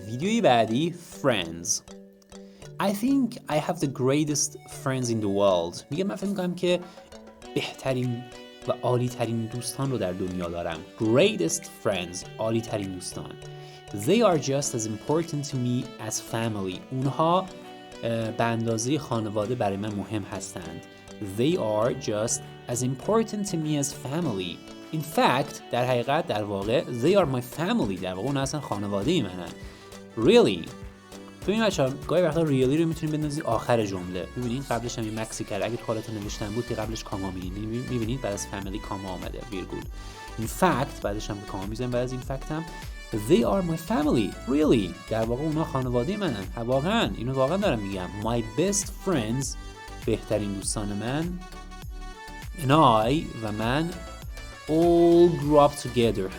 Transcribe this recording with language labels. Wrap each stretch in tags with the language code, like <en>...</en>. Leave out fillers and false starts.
<fa>ویدیوی بعدی friends.</fa> <en>I think I have the greatest friends in the world.</en> <fa>من فکر می‌کنم که بهترین و عالی ترین دوستان رو در دنیا دارم.</fa> <en>Greatest friends.</en> <fa>عالی ترین دوستان.</fa> <en>They are just as important to me as family.</en> <fa>اونها به اندازه خانواده برای من مهم هستند.</fa> <en>They are just as important to me as family. In fact,</en> <fa>در حقیقت در واقع</fa> <en>they are my family.</en> <fa>در واقع اونها اصلا خانواده منن.</fa> <en>Really.</en> <fa>ببین بچه‌ها گاهی وقتا really رو میتونیم بندازی آخر جمله. ببینید قبلش هم یه مکسی کرد. اگه تو حالت نوشتن بود که قبلش کاما می‌بینید بعد از family کاما اومده ویرگول.</fa> <en>In fact</en> <fa>بعدش هم کاما می‌ذاریم بعد از این فکت هم</fa> <en>They are my family. Really.</en> <fa>در واقع اونها خانواده منن. واقعا اینو واقعا دارم میگم.</fa> <en>My best friends</en> <fa>بهترین دوستان من</fa> <en>and I</en> <fa>و من</fa> <en>all grew up together.</en>